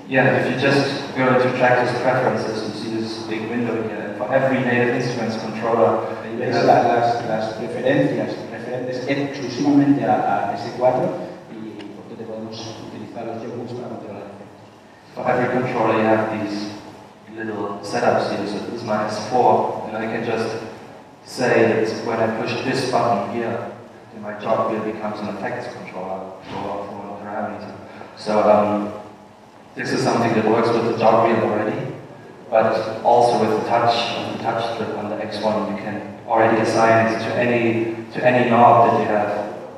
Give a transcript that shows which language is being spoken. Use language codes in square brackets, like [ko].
[en] Yeah, if you just go into Tractor's preferences, you see this big window here. For every native instruments controller, [es] ves las preferencias referentes exclusivamente a S4 y por donde podemos utilizar los joggles para controlar efectos. [en] For every controller, you have these little setups here. So this is my S4, and I can just say that when I push this button here, then my jog wheel becomes an effects controller for one parameter. So this is something that works with the jog wheel already, but also with the touch strip on the X1, you can already assign it to any knob that you have.